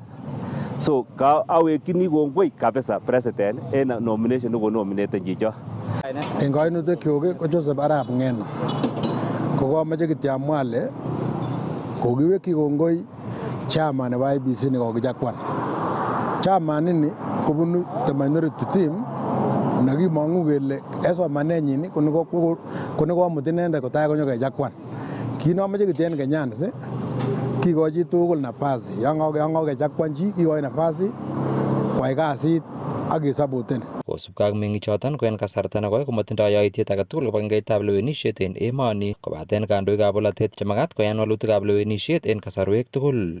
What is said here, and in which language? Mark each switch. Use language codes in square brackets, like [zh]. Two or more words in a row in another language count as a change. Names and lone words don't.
[kln] So awekyini kongoi kabisa president en nomination nekonomineten chicho. En koinutikyuk ko Joseph Arap Ng'eno, kokomoche kityo amwa ale kokiwekyi kongoi chairman nebo IEBC nekokichakwan. Chairman ini kobunu [en] the minority team [kln] nekimong'u kele en somanenyin ko nekomut inendet kotai konyo kechakwan. Kit nomoche kityo en Kenyanis kikochi tugul nafasi. Yon kokechakwan chi kikoi nafasi koyai kasit ak kesapoten. Kosubkei ak meng'ichoton ko en kasarta nekoi komatindoi yaitiet age tugul kibagengeitab lewenisiet en emoni kobaten kandoikab bolotet chemakat koyan walutikab lewenisiet en kasarwek tugul.